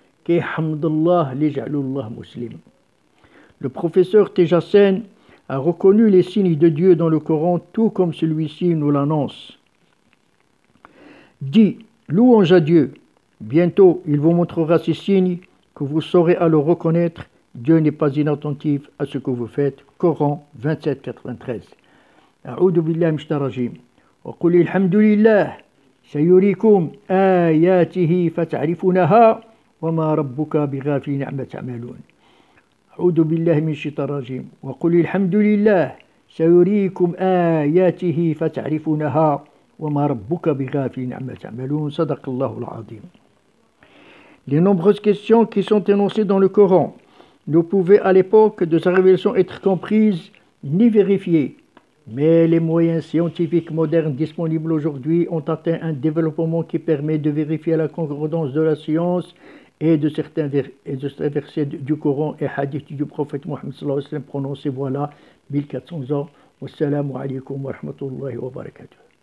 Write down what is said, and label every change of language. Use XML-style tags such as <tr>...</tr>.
<ar>Ki hamdallah li ja'alullah muslim.</ar> <fr>Le professeur Tejassen a reconnu les signes de Dieu dans le Coran tout comme celui-ci nous l'annonce. Dit, louange à Dieu. Bientôt, il vous montrera ces signes que vous saurez alors reconnaître. Dieu n'est pas inattentif à ce que vous faites. Coran 27, 93.</fr> <ar>أعوذ بالله من الشيطان الرجيم وقل الحمد لله سيريكم آياته فتعرفونها وما ربك بغافل عما تعملون. أعوذ بالله من الشيطان الرجيم وقل الحمد لله سيريكم آياته فتعرفونها وما ربك بغافل عما تعملون صدق الله العظيم.</ar> <fr>Les nombreuses questions qui sont énoncées dans le Coran ne pouvaient à l'époque de sa révélation être comprises ni vérifiées. Mais les moyens scientifiques modernes disponibles aujourd'hui ont atteint un développement qui permet de vérifier la concordance de la science et de certains versets du Coran et hadiths du prophète Mohammed sallallahu alayhi wa sallam prononcés voilà 1400 ans.</fr> <ar>Wassalamu alaikum wa rahmatullahi wa barakatuh.</ar>